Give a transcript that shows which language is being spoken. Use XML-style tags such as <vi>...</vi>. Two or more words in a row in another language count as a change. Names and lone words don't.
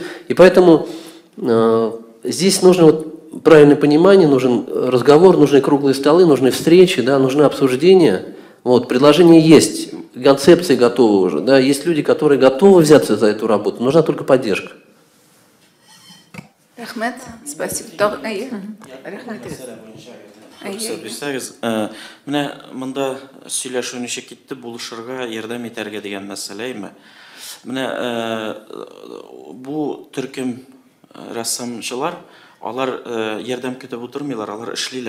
<ru>И поэтому здесь нужно вот правильное понимание, нужен разговор, нужны круглые столы, нужны встречи, да, нужны обсуждения. Вот, предложения есть, концепции готовы уже, да, есть люди, которые готовы взяться за эту работу, нужна только поддержка. Рахмет, спасибо.</ru> <tt>Менә монда сөйләшү ничек китте, булышырга, ярдәм итәргә дигән мәсьәләме? Менә бу төркем рәссамчылар, алар ярдәм көтеп утырмыйлар, алар эшлиләр.</tt>